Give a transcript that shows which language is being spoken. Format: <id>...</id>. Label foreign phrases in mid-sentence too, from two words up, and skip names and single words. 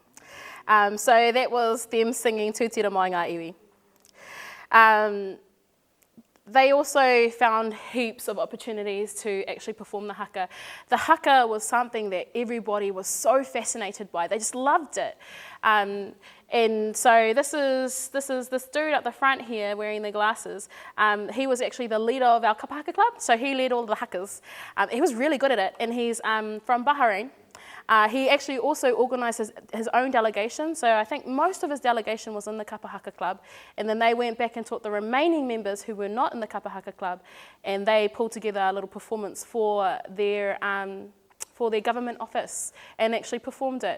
<en>So that was them singing</en> <mi>Tūtira mai ngā iwi.</mi> <en>They also found heaps of opportunities to actually perform the haka. The haka was something that everybody was so fascinated by. They just loved it. And so this is this dude at the front here wearing the glasses. He was actually the leader of our</en> <mi>kapa haka</mi> <en>club, so he led all the hakas. He was really good at it, and he's from Bahrain. He actually also organised his own delegation, so I think most of his delegation was in the</en> <mi>Kapa Haka</mi> <en>Club, and then they went back and taught the remaining members who were not in the</en> <mi>Kapa Haka</mi> <en>Club, and they pulled together a little performance for their government office and actually performed it.</en>